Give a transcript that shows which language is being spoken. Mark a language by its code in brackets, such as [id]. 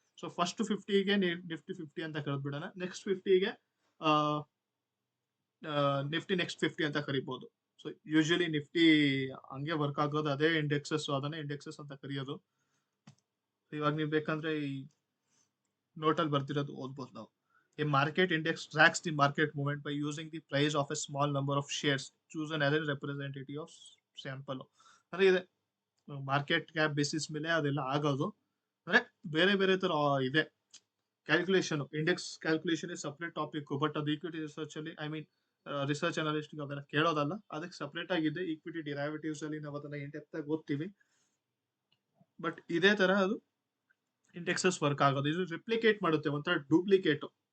[kn] So first 50ಗೆ Nifty 50 ಅಂತ ಕರೆದ್ಬಿಡೋಣ. Next 50ಗೆ Nifty next 50 ಅಂತ ಕರಿಬಹುದು. ಸೊ ಯೂಶಲಿ ನಿಫ್ಟಿ ಹಂಗೆ ವರ್ಕ್ ಆಗೋದು, ಅದೇ ಇಂಡೆಕ್ಸಸ್, ಅದನ್ನೇ ಇಂಡೆಕ್ಸಸ್ ಅಂತ ಕರೆಯೋದು. ಇವಾಗ ನೀವು ಬೇಕಂದ್ರೆ ಈ ನೋಟಲ್ಲಿ ಬರ್ತಿರೋದು ಓದ್ಬೋದು ನಾವು. [en] A market index tracks the market movement by using the price of a small number of shares chosen as a representative of sample. [kn] ಅಂದ್ರೆ ಇದೆ ಮಾರ್ಕೆಟ್ ಕ್ಯಾಪ್ ಬೇಸಿಸ್ ಮೇಲೆ ಅದೆಲ್ಲ ಆಗೋದು. ಅಂದ್ರೆ ಬೇರೆ ಬೇರೆ ತರ ಇದೆ calculation. [en] index calculation is separate topic, [kn] but ಅದು ಈಕ್ವಿಟಿ ರಿಸರ್ಚ್ ಅಲ್ಲಿ, ಐ ಮೀನ್ ರಿಸರ್ಚ್ ಅನಾಲಿಸ್ಟ್ ಅದೆಲ್ಲ ಕೇಳೋದಲ್ಲ, ಅದಕ್ಕೆ ಸಪ್ರೇಟ್ ಆಗಿದೆ. ಈಕ್ವಿಟಿ ಡಿರೈವೇಟಿವ್ಸ್ ಅಲ್ಲಿ ನಾವು ಅದನ್ನ ಇನ್ ಡೆಪ್ತ್ ಆಗಿ ಓದ್ತೀವಿ. ಬಟ್ ಇದೇ ತರ ಅದು ಇಂಡೆಕ್ಸಸ್ ವರ್ಕ್ ಆಗೋದು. ಇದು ರಿಪ್ಲಿಕೇಟ್ ಮಾಡುತ್ತೆ, ಒಂಥರ ಡೂಪ್ಲಿಕೇಟ್.